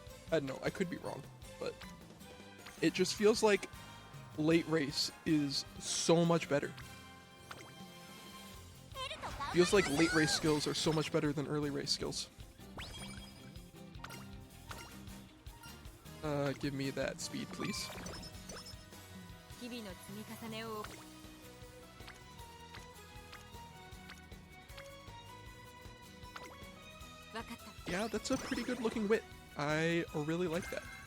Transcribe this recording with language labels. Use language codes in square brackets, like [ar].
[en] I don't know, I could be wrong, but it just feels like late race is so much better. Feels like late race skills are so much better than early race skills. Give me that speed, please. [ja] 日々の積み重ねを 分かった [en] Yeah, that's a pretty good looking Wit. I really like that.